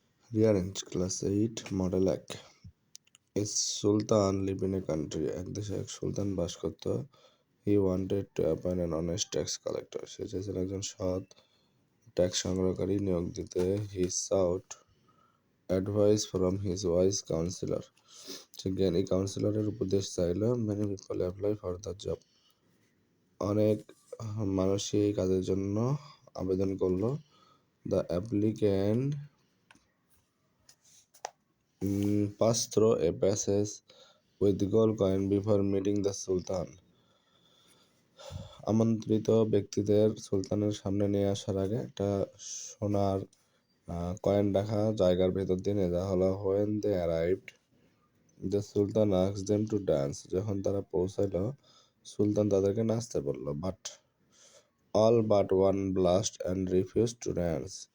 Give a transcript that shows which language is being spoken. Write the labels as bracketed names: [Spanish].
[English] Rearrange Class 8 Model এক A Sultan live in a country. [Bangla] এক দেশে এক সুলতান বাস করত. [English] He wanted to appoint an honest tax collector. [Bangla] সে চেয়েছিল একজন সৎ ট্যাক্স সংগ্রহকারী নিয়োগ দিতে. [English] He sought advice from his wise counselor. [Bangla] সে জ্ঞানী কাউন্সিলরের উপদেশ চাইল. [English] Many people apply for the job. [Bangla] অনেক মানুষই এই কাজের জন্য আবেদন করলো. [English] The applicant passed through a passage with gold coin before meeting the Sultan. [Bangla] আমন্ত্রিত ব্যক্তিদের সুলতানের সামনে নিয়ে আসার আগে একটা সোনার কয়েন রাখা জায়গার ভেতর দিয়ে নিয়ে যাওয়া হলো. [English] When they arrived, the Sultan asked them to dance. [Bangla] যখন তারা পৌঁছালো, সুলতান তাদেরকে নাচতে বলল. [English] But all but one blushed and refused to dance.